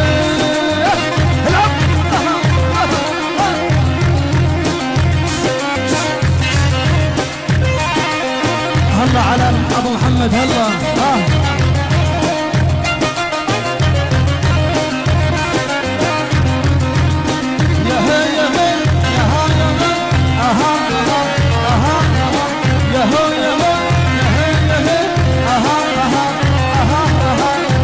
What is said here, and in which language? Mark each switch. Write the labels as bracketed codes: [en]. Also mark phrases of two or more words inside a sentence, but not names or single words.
[ar] هلا على ابو محمد هلا يا هي يا هي يا ها يا ها اها اها يا هو يا هو يا هي يا هي اها اها اها اها